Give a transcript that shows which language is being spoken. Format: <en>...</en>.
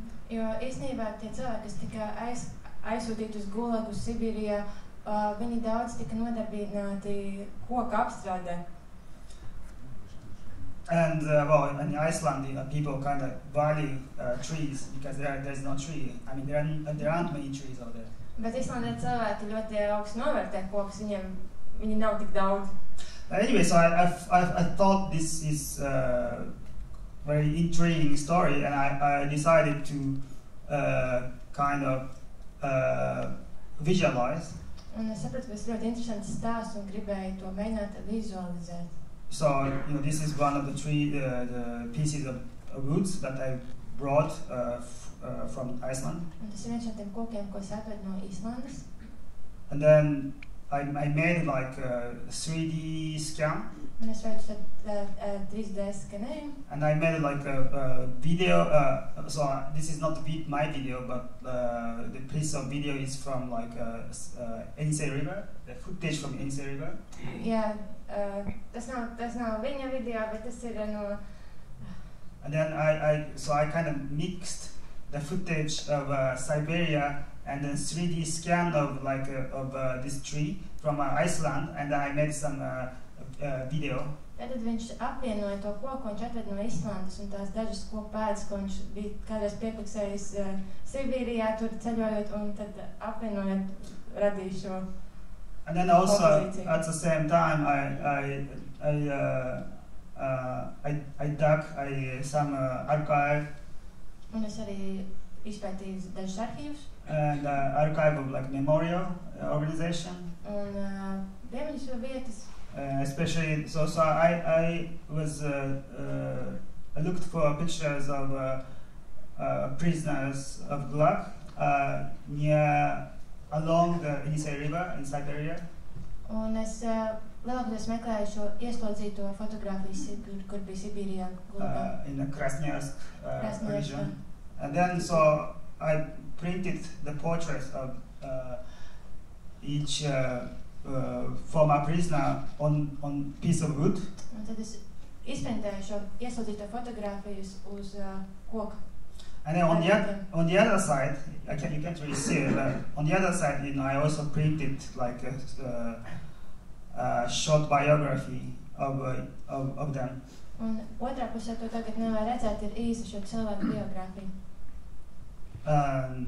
<lv>Jo īstenībā tie cilvēki, kas tika aizsūtīti uz Gulagu, Sibīrijā, viņi daudz tika nodarbināti koku apstrādē.</lv> <en>And well, in Iceland, people kind of value trees because there's no tree. I mean, there aren't many trees out there.</en> <lv>Bet Islandē cilvēki ļoti augstu novērtē kokus, viņi nav tik daudz.</lv> <en>Anyway, so I thought this is a very intriguing story, and I decided to kind of visualize.</en> <lv>Un es sapratu, ka tas ļoti interesants stāsts un gribēju to mēģināt vizualizēt.</lv> <en>So this is one of the the pieces of woods that I brought from Iceland.</en> <lv>Un tas ir viens no tiem kokiem, ko es atvedu no Īslandes.</lv> <en>And then I made like a 3D scan.</en> <lv>Un es veicu 3D skanējumu.</lv> <en>And I made like a video. So this is not my video, but the piece of video is from like Yenisei River, the footage from Yenisei River.</en> <lv>Jā, tas nav viņa video, bet tas ir no.</lv> <en>And then I kind of mixed the footage of Siberia and then 3D scan of like of this tree from Iceland, and then I made some video.</en> <lv>Tad viņš apvienoja to koku, viņš atveda no Islandes un tās dažas koku pēdas, ko viņš bija kādreiz piepluksējis Sibīrijā, tur ceļojot, un tad apvienojot radīja šo.</lv> <en>And then also at the same time I dug some archive.</en> <lv>Un es arī izpētīju dažus arhīvus.</lv> <en>And archive of like memorial organization.</en> <lv>Un piemiņas vietas.</lv> <en>Especially so I was I looked for pictures of prisoners of Gulag near along the Yenisei River in Siberia.</en> <lv>Un es lielākoties meklēju šo ieslodzīto fotogrāfijas, kur bija Sibīrijā, Gulagā.</lv> <en>In the Krasnoyarsk region. And then so I printed the portraits of each former prisoner on piece of wood.</en> <lv>Un tad es izprintēju šo ieslodzīto fotogrāfijas uz koka.</lv> <en>And then on the other side, you can't really see it, but on the other side, I also printed like a short biography of them.</en> <lv>Un otrā pusē to tagad nevar redzēt, ir īsa šo cilvēku biogrāfija.</lv>